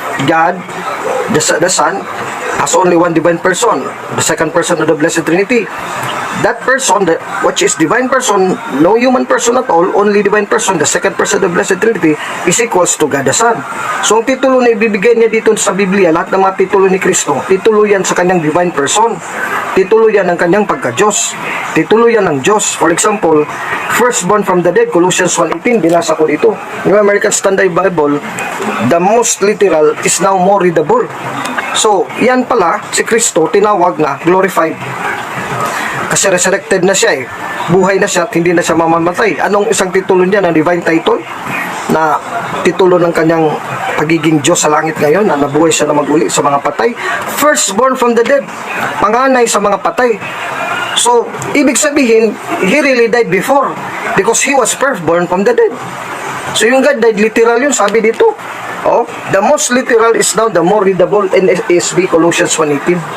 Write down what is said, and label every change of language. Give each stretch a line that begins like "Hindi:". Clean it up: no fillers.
English: God, the Son, has only one divine person, the second person of the Blessed Trinity. That person, which is divine person, no human person at all, only divine person, the second person of the Blessed Trinity, is equals to God the Son.
Filipino: So, ang titulo na ibibigay niya dito sa Biblia, lahat ng mga titulo ni Kristo, titulo yan sa kanyang divine person. Titulo yan ng kanyang pagka-Diyos. Titulo yan ng Diyos.
English: For example, firstborn from the dead,
Filipino: Colossians 1:18, binasa ko dito.
English: New American Standard Bible, the most literal is now more readable.
Filipino: So, yan pala, si Kristo, tinawag na glorified. Kasi resurrected na siya eh. Buhay na siya at hindi na siya mamamatay. Anong isang titulo niya na divine title? Na titulo ng kanyang pagiging Diyos sa langit ngayon, na nabuhay siya na mag-uli sa mga patay.
English: Firstborn from the dead.
Filipino: Panganay sa mga patay.
English: So,
Filipino: ibig sabihin,
English: He really died before because He was firstborn from the dead. So,
Filipino: yung God died, literal yun, sabi dito.
English: Oh, the most literal is now the more readable in NASB, Colossians 1:18.